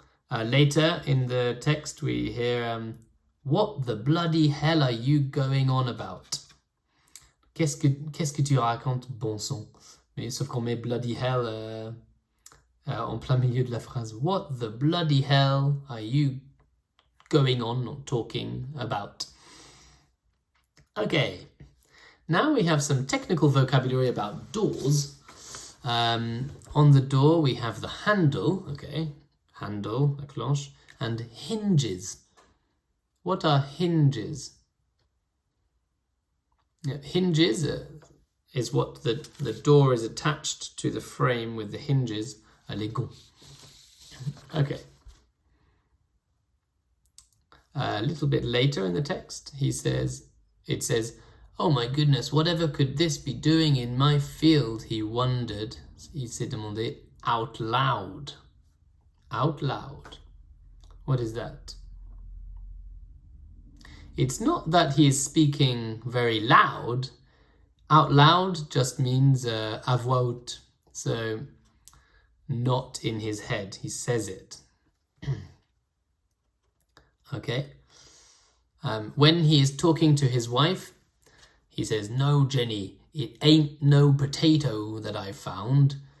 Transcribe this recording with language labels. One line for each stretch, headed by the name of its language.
English: Later in the text we hear, what the bloody hell are you going on about?
French: Qu'est-ce que tu racontes, bon sang? Mais sauf qu'on met
English: bloody hell
French: en plein milieu de la phrase.
English: What the bloody hell are you going on or talking about? Okay, now we have some technical vocabulary about doors. On the door we have the handle, okay, handle,
French: la cloche,
English: and hinges. What are hinges? Yeah, hinges is what the door is attached to the frame with the hinges.
French: Les gonds.
English: Okay. A little bit later in the text, it says, oh my goodness, whatever could this be doing in my field, he wondered.
French: Il s'est demandé
English: out loud. Out loud. What is that? It's not that he is speaking very loud. Out loud just means
French: à voix haute.
English: So, not in his head. He says it. Okay. When he is talking to his wife, he says, "No, Jenny, it ain't no potato that I found.